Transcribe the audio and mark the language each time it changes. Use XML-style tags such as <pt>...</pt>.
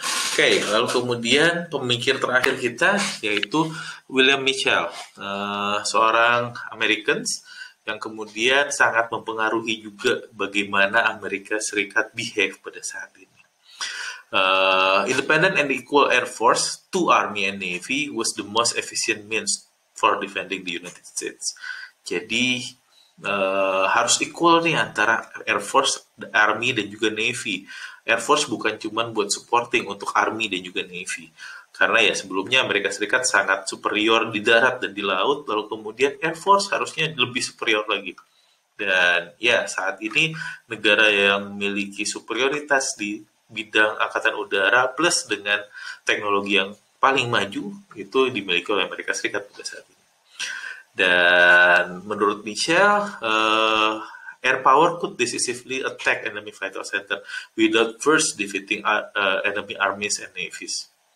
<id>Oke, lalu kemudian pemikir terakhir kita yaitu William Mitchell, seorang Americans yang kemudian sangat mempengaruhi juga bagaimana Amerika Serikat behave pada saat ini.</id> <en>Independent and equal air force to army and navy was the most efficient means for defending the United States.</en> <id>Jadi harus equal nih antara air force, army dan juga navy. Air force bukan cuma buat supporting untuk army dan juga navy. Karena ya sebelumnya Amerika Serikat sangat superior di darat dan di laut, lalu kemudian Air Force harusnya lebih superior lagi. Dan ya saat ini negara yang memiliki superioritas di bidang angkatan udara plus dengan teknologi yang paling maju itu dimiliki oleh Amerika Serikat pada saat ini. Dan menurut Michelle,</id> <en>air power could decisively attack enemy fighter center without first defeating enemy armies and navies.</en>